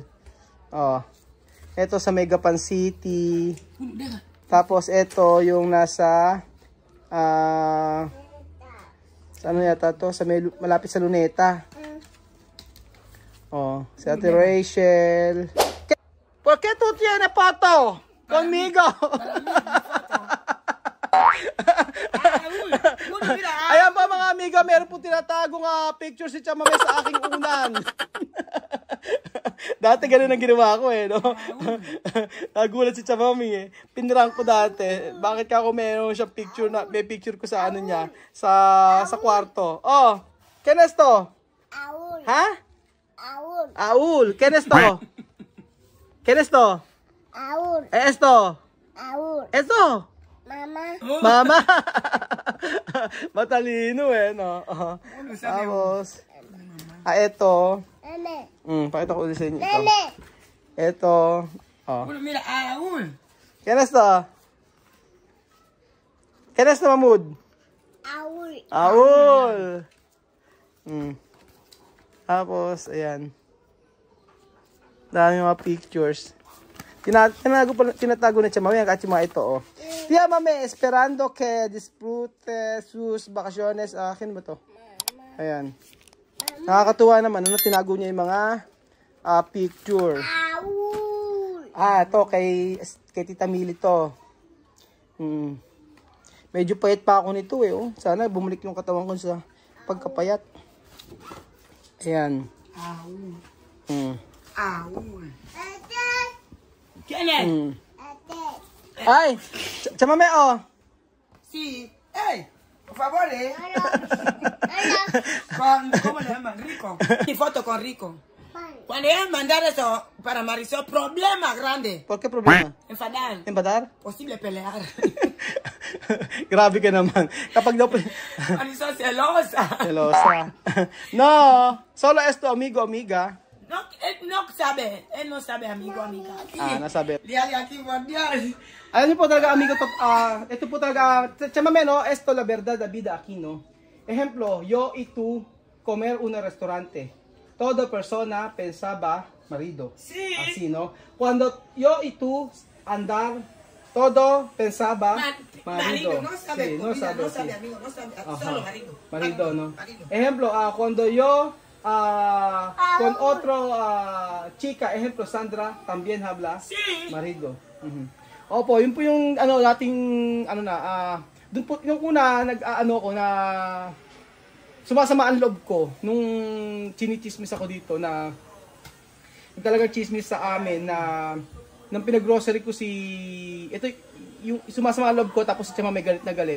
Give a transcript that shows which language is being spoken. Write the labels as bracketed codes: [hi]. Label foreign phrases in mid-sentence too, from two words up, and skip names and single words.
[tl] Oh. Ito sa Megapan City. Tapos ito yung nasa ano yata to? Sa malapit sa Luneta. Oh, si Ate Rachel. [es] ¿Por qué tú tienes foto conmigo? [tl] Ayan pa mga amiga, meron po tinatagong picture si Chamame sa aking unan. Dati ganun ang ginawa ko eh, no? Nagulat si Chamame eh. Pinrank ko dati. Bakit ka ako meron siyang picture na, may picture ko sa ano niya, sa kwarto. [es] Oh, ¿quién es to? Aul. Ha? Aul. Aul, ¿quién es to? ¿Quién es to? Aul. Esto. Aul. Esto. Mama. [tl] Mama. Matalino eh, no? Tapos, ito. Meme. Pakita ko ulit sa inyo ito. Meme. Ito. Oh. [es] Mira, Aul. ¿Quién es to? ¿Quién es to, Mahmoud? Aul. [tl] Aul. Tapos, ayan. Dami mga pictures. Tinatago na siya mamaya kasi mga ito, oh. [es] Tía Mame, esperando que disfrute sus vacaciones. [tl] Akin ba to? Ayan. Nakakatuwa naman. Ano, tinago niya yung mga picture. Aul. Ito kay Tita Mili to. Medyo payat pa ako nito eh, oh. Sana bumalik yung katawan ko sa pagkapayat. Ayan. Aul. Aul. Ate. [es] ¿Quién es? [tl] Ate. Ay! Chamame, oh! [es] Sí. ¡Ey! Por favor, Hola. ¿Cómo le llaman? Rico. Mi foto con Rico. Cuando ellos mandar eso para Marisol, problema grande. ¿Por qué problema? Enfadar. Embadar? Posible pelear. [tl] Grabe ka naman. Kapag daw... [es] Marisol celosa. Celosa. No! Solo esto, amigo, amiga. No, él no sabe. Él no sabe, amigo, amiga. [tl] Nasabi. [es] Diale aquí, mundial. [tl] Alam niyo po talaga, amigo, ito po talaga, chamame, no? [es] Esto la verdad la vida aquí, no? Ejemplo, yo y tú comer un restaurante. Toda persona pensaba marido. Sí. Así, ¿no? Cuando yo y tú andar, todo pensaba marido. No sabe, Sí, comida, no sí. sabe, amigo, no sabe. Ajá. Solo marido. Marido, ¿no? Marido. Ejemplo, cuando yo con otro chica, ejemplo Sandra, también habla Sí. marido. [tl] Opo, yun po yung ano dating doon po yung una ko na sumasama ang loob ko nung chinichismis ako dito na yung talagang chismis sa amin na nang pinag-grocery ko si ito yung sumasama ang loob ko tapos si Chama may galit na galit.